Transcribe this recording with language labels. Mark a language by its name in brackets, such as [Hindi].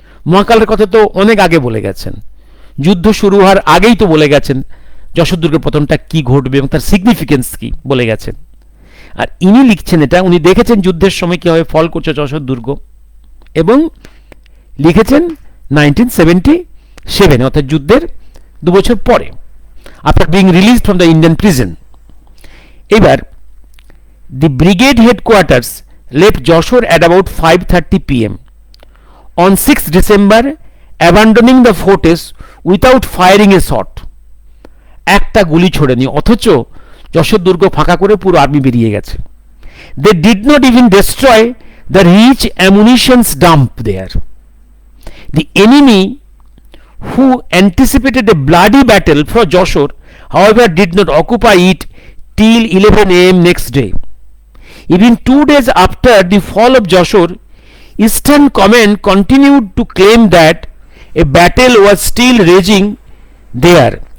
[Bangla] মহাকালের কথা তো অনেক আগে বলে গেছেন, যুদ্ধ শুরু হওয়ার আগেই তো বলে গেছেন যশোর দুর্গের পতনটা কি ঘটবে এবং তার সিগনিফিকেন্স কি বলে গেছেন। আর ইনি লিখছেন এটা, উনি দেখেছেন যুদ্ধের সময় কীভাবে ফল করছে যশোর দুর্গ, এবং লিখেছেন 1977, অর্থাৎ যুদ্ধের 2 বছর পরে, [English] After being release from the Indian prison. এবার the brigade headquarters left Joshore at about 5:30 p.m. on 6th December, abandoning the fortress without firing a shot. [Bangla] একটা গুলি ছোড়েনি, অথচ যশোর দুর্গ ফাঁকা করে পুরো আর্মি বেরিয়ে গেছে। [English] They did not even destroy the rich ammunitions dump there. The enemy, who anticipated a bloody battle for Joshore, however, did not occupy it till 11 a.m. next day. Even 2 days after the fall of Joshore, Eastern Command continued to claim that a battle was still raging there.